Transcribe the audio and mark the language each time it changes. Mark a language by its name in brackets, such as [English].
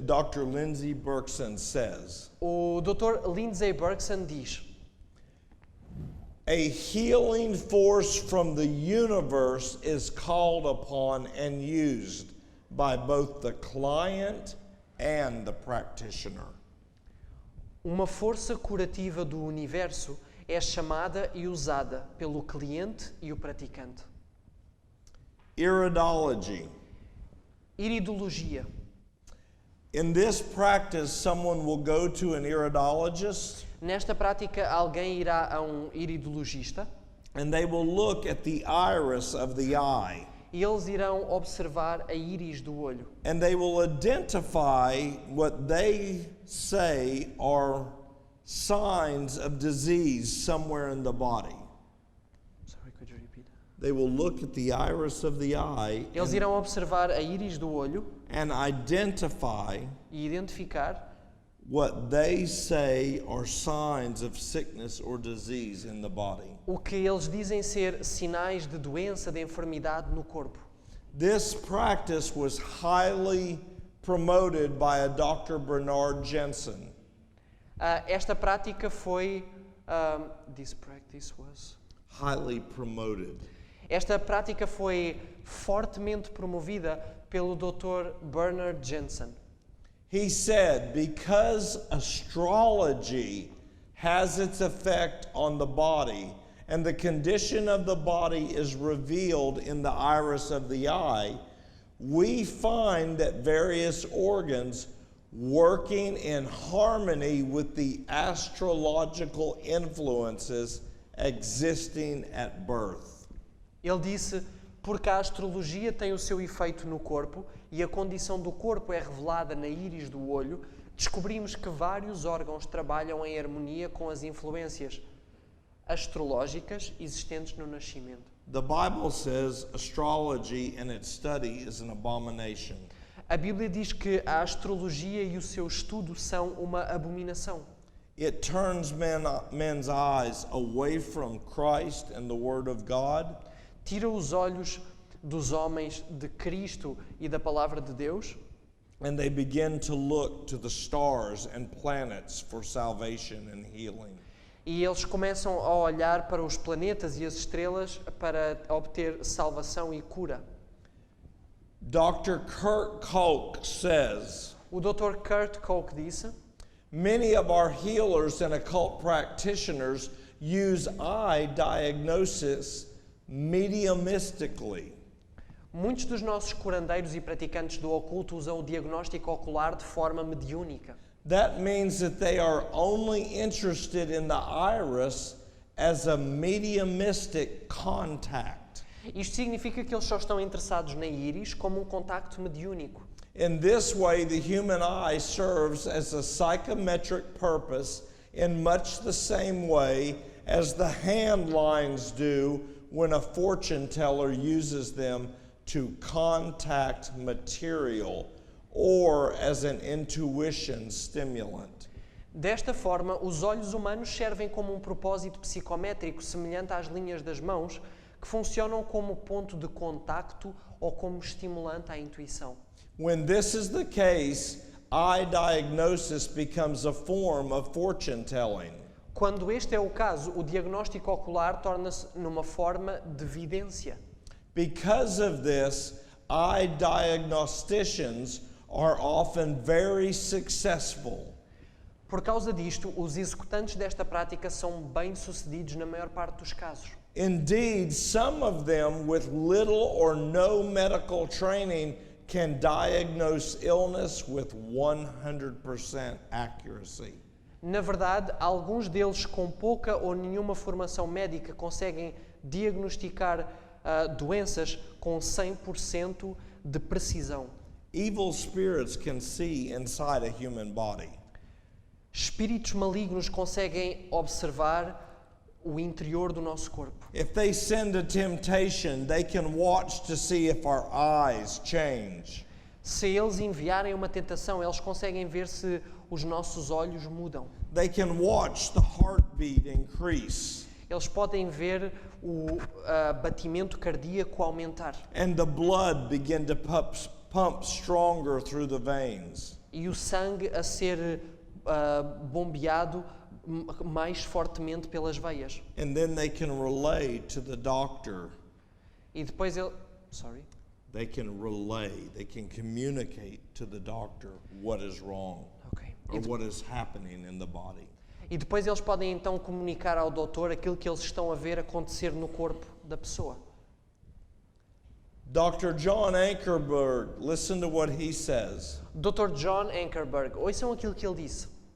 [English] Dr. Lindsay Berkson says, [Portuguese] O Dr. Lindsay Berkson diz: [English] a healing force from the universe is called upon and used by both the client and the practitioner. [Portuguese] Uma força curativa do universo é chamada e usada pelo cliente e o praticante. [English] Iridology. [Portuguese] Iridologia. [English] In this practice, someone will go to an iridologist [Portuguese] Nesta prática, alguém irá a um iridologista [English] and they will look at the iris of the eye [Portuguese] e eles irão observar a íris do olho. [English] and they will identify what they say are signs of disease somewhere in the body. Sorry, could you repeat? They will look at the iris of the eye [Portuguese] Eles irão observar a íris do olho [English] and identify [Portuguese] e identificar [English] what they say are signs of sickness or disease in the body. [Portuguese] o que eles dizem ser sinais de doença, de enfermidade no corpo. [English] This practice was highly promoted by a Dr. Bernard Jensen. [Portuguese] Esta prática foi [English] this practice was Highly promoted. [Portuguese] Esta prática foi fortemente promovida pelo Dr. Bernard Jensen. [English] He said, because astrology has its effect on the body, and the condition of the body is revealed in the iris of the eye, we find that various organs working in harmony with the astrological influences existing at birth. [Portuguese] Ele disse, porque a astrologia tem o seu efeito no corpo e a condição do corpo é revelada na íris do olho, descobrimos que vários órgãos trabalham em harmonia com as influências astrológicas existentes no nascimento. [English] The Bible says astrology and its study is an abomination. [Portuguese] A Bíblia diz que a astrologia e o seu estudo são uma abominação. [English] It turns men's eyes away from Christ and the Word of God. [Portuguese] Tira os olhos dos homens de Cristo e da palavra de Deus [English] And they begin to look to the stars and planets for salvation and healing. [Portuguese] e eles começam a olhar para os planetas e as estrelas para obter salvação e cura. [English] Dr. Kurt Koch says, [Portuguese] O Dr. Kurt Koch disse: [English] many of our healers and occult practitioners use eye diagnosis mediumistically. [Portuguese] muitos dos nossos curandeiros e praticantes do oculto usam o diagnóstico ocular de forma mediúnica. [English] That means that they are only interested in the iris as a mediumistic contact. [Portuguese] Isto significa que eles só estão interessados na íris como contacto mediúnico. [English] In this way, the human eye serves as a psychometric purpose in much the same way as the hand lines do when a fortune teller uses them to contact material or as an intuition stimulant. [Portuguese] Desta forma, os olhos humanos servem como propósito psicométrico semelhante às linhas das mãos, que funcionam como ponto de contacto ou como estimulante à intuição. [English] When this is the case, eye diagnosis becomes a form of fortune telling. [Portuguese] Quando este é o caso, o diagnóstico ocular torna-se numa forma de vidência. [English] Because of this, eye diagnosticians are often very successful. [Portuguese] Por causa disto, os executantes desta prática são bem-sucedidos na maior parte dos casos. [English] Indeed, some of them with little or no medical training can diagnose illness with 100% accuracy. [Portuguese] Na verdade, alguns deles com pouca ou nenhuma formação médica conseguem diagnosticar doenças com 100% de precisão. [English] Evil spirits can see inside a human body. [Portuguese] Espíritos malignos conseguem observar o interior do nosso corpo. [English] If they send a temptation, they can watch to see if our eyes change. [Portuguese] Se eles enviarem uma tentação, eles conseguem ver se os nossos olhos mudam. [English] They can watch the heartbeat increase [Portuguese] Eles podem ver o batimento cardíaco aumentar [English] and the blood begin to pump stronger through the veins. [Portuguese] e o sangue a ser bombeado mais fortemente pelas veias. [English] And then they can relay to the doctor. [Portuguese] E depois ele... [English] Sorry. They can relay, they can communicate to the doctor what is wrong Ok. or what is happening in the body. [Portuguese] E depois eles podem então comunicar ao doutor aquilo que eles estão a ver acontecer no corpo da pessoa. [English] Dr. John Ankerberg, listen to what he says. [Portuguese] Dr. John Ankerberg, ouçam aquilo que ele disse.